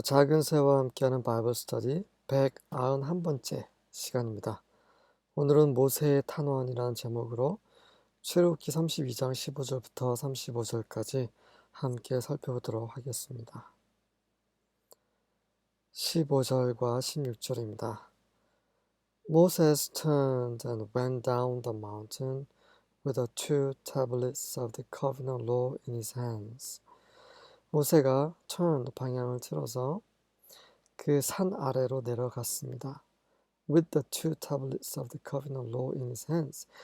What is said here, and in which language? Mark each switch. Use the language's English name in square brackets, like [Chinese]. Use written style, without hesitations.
[Korean] 작은 새와 함께하는 바이블 스터디 191번째 시간입니다. 오늘은 모세의 탄원이라는 제목으로 출애굽기 32장 15절부터 35절까지 함께 살펴보도록 하겠습니다. 15절과 16절입니다. [English] Moses turned and went down the mountain with the two tablets of the covenant law in his hands. [Korean] 모세가 방향을 틀어서 그 산 아래로 내려갔습니다. [English] With the two tablets of the covenant law in his hands.